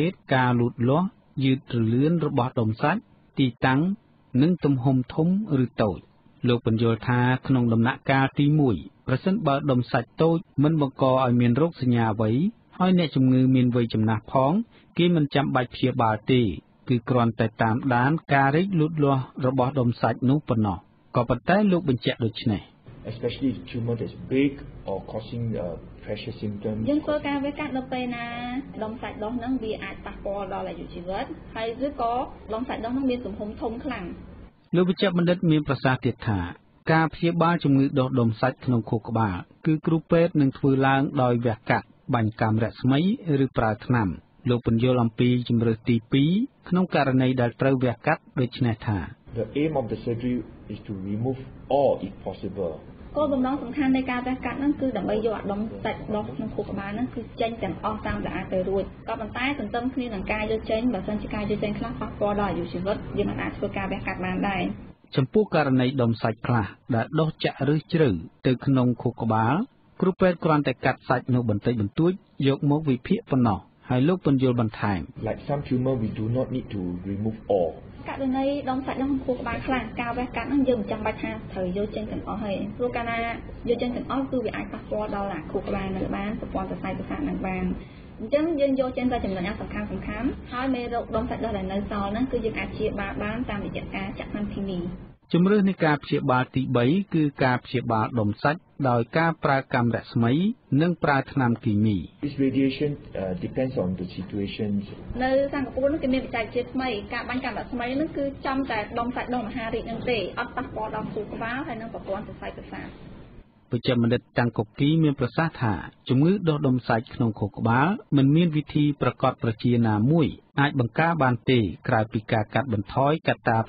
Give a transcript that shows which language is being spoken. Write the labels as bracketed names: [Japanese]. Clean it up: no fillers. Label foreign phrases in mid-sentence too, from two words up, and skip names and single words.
[Khmer] ទការលូតលាស់យឺតរលឿនរបស់ដុំសាច់ទីតាំងនិងទំហំធំឬតូចលោកបញ្យល់ថាក្នុងដំណាក់កាលទី1ប្រសិនបើដុំសាច់តូចមិនបង្កឲ្យមានរោគសញ្ញាអ្វីហើយអ្នកជំងឺមានវ័យចំណាស់ផងគេមិនចាំបាច់ព្យាបាលទេគឺគ្រាន់តែតាមដានការរីកលូតលាស់របស់ដុំសាច់នោះប៉ុណ្ណោះក៏ប៉ុន្តែលោកបញ្ជាក់ដូចនេះ [English] especially tumor that's big or causing pressure symptoms [Khmer] យើងធ្វើការវះកាត់នៅពេលណាដុំសាច់ដុះហ្នឹងវាអាចប៉ះពាល់ដល់អាយុជីវិតហើយឬក៏ដុំសាច់ដុះហ្នឹងមានទំហំធំខ្លាំង លោកវិជ្ជបណ្ឌិតមានប្រសាសន៍ទៀតថាការព្យាបាលជំងឺដុះដុំសាច់ក្នុងខួរក្បាលគឺគ្រូពេទ្យនឹងធ្វើឡើងដោយវះកាត់បាញ់កាំរស្មីឬប្រើថ្នាំលោកពន្យល់អំពីជំរើសទី2ក្នុងករណីដែលត្រូវវះកាត់ដូចនេះថា [English] The aim of the surgery is to remove all if possible [Khmer] គោលបំណងសំខាន់នៃការវះកាត់ហ្នឹងគឺដើម្បីយកអាដុំសាច់ដុះក្នុងខួរក្បាលហ្នឹងគឺចេញទាំងអស់តាមស្អាតទៅរួចក៏ប៉ុន្តែទន្ទឹមគ្នានឹងការយកចេញបើសិនជាការយកចេញខ្លះប៉ះពាល់ដល់អាយុជីវិតយើងមិនអាចធ្វើការវះកាត់បានដែរ ចំពោះករណីដុំសាច់ខ្លះដែលដុះចាក់ឬជ្រៅទៅក្នុងខួរក្បាលគ្រូពេទ្យគ្រាន់តែកាត់សាច់នោះបន្តិចបន្តួចយកមកវិភាគប៉ុណ្ណោះហើយលោកពន្យល់បន្ថែម [English] Like some tumor we do not need to remove all [Khmer] ករណីដុំសាច់ដុះក្នុងខួរក្បាលខ្លះការវះកាត់ហ្នឹងយើងមិនចាំបាច់ថាត្រូវយកចេញទាំងអស់ទេព្រោះកាលណាយកចេញទាំងអស់គឺវាអាចប៉ះពាល់ដល់អាខួរក្បាលនឹងបានប្រព័ន្ធប្រសាទប្រសាទនឹងបានអញ្ចឹងយើងយកចេញតែចំណុចសំខាន់ហើយមេរោគដុំសាច់ដុះដែលនៅសល់ហ្នឹងគឺយើងអាចព្យាបាលបានតាមរយៈការចាក់ថ្នាំគីមី ជំរឿននៃការព្យាបាលទី3គឺការព្យាបាលដុំសាច់ដោយការប្រើកាំរស្មីនិងប្រើថ្នាំគីមី [English] This radiation depends on the situation [Khmer] នៅសិង្ហបុរីនោះគេមានបច្ចេកវិទ្យាថ្មីការបាញ់កាំរស្មីនោះគឺចំតែដុំសាច់ដុំមហារីកនឹងទេអត់ប៉ះពាល់ដល់ខួរក្បាលហើយនិងប្រព័ន្ធប្រសាទប្រសាទ វិជ្ជបណ្ឌិតតាំងកុកគីមានប្រសាសន៍ថាជំងឺដុះដុំសាច់ក្នុងខួរក្បាលមិនមានវិធីប្រកបប្រជាណាមួយអាចបង្ការបានទេក្រៅពីការកាត់បន្ថយកត្តាប្រ